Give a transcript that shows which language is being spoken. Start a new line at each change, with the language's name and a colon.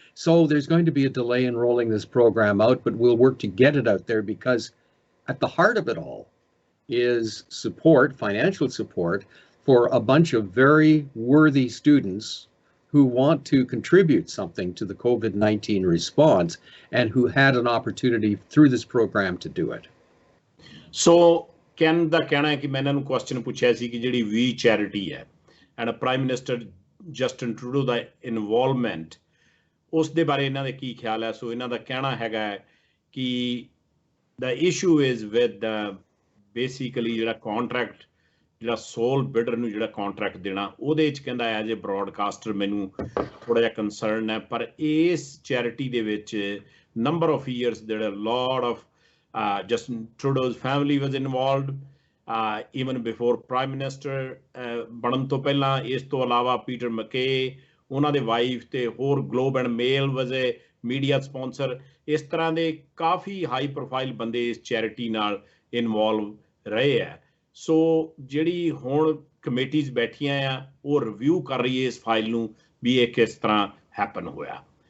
English: So there's going to be a delay in rolling this program out, but we'll work to get it out there, because at the heart of it all is support, financial support, for a bunch of very worthy students who want to contribute something to the COVID-19 response and who had an opportunity through this program to do it.
Punjabi: So, can ਦਾ ਕਹਿਣਾ ਹੈ ਕਿ ਮੈਂ ਇਹਨਾਂ ਨੂੰ question ਪੁੱਛਿਆ ਸੀ ਕਿ ਜਿਹੜੀ ਵੀ charity ਹੈ and prime minister Justin Trudeau ਦਾ involvement, ਉਸ ਦੇ ਬਾਰੇ ਇਹਨਾਂ ਦੇ ਕੀ ਖਿਆਲ ਹੈ। ਸੋ ਇਹਨਾਂ ਦਾ ਕਹਿਣਾ ਹੈਗਾ ਕਿ
English: the issue is with basically
Punjabi: ਜਿਹੜਾ ਕੰਟਰੈਕਟ, ਜਿਹੜਾ ਸੋਲ ਬਿਡਰ ਨੂੰ ਜਿਹੜਾ ਕੰਟਰੈਕਟ ਦੇਣਾ, ਉਹਦੇ 'ਚ ਕਹਿੰਦਾ
English: as a broadcaster
Punjabi: ਮੈਨੂੰ ਥੋੜ੍ਹਾ ਜਿਹਾ ਕੰਸਰਨ ਹੈ। ਪਰ ਇਸ ਚੈਰਿਟੀ ਦੇ ਵਿੱਚ
English: number of years there are a lot of Justin Trudeau's family was involved, even before Prime Minister
Punjabi: ਬਣਨ ਤੋਂ ਪਹਿਲਾਂ। ਇਸ ਤੋਂ ਇਲਾਵਾ ਪੀਟਰ ਮਕੇ, ਉਹਨਾਂ ਦੇ ਵਾਈਫ, ਤੇ ਹੋਰ globe and male
English: Was a media sponsor.
Punjabi: ਇਸ ਤਰ੍ਹਾਂ ਦੇ ਕਾਫੀ ਹਾਈ ਪ੍ਰੋਫਾਈਲ ਬੰਦੇ ਇਸ ਚੈਰਿਟੀ ਨਾਲ ਇਨਵੋਲਵ ਰਹੇ ਹੈ। ਸੋ ਜਿਹੜੀ ਹੁਣ ਕਮੇਟੀਜ਼ ਬੈਠੀਆਂ ਆ, ਉਹ ਰਿਵਿਊ ਕਰ ਰਹੀ ਹੈ ਇਸ ਫਾਈਲ ਨੂੰ ਵੀ ਇਹ ਕਿਸ ਤਰ੍ਹਾਂ ਹੈਪਨ ਹੋਇਆ।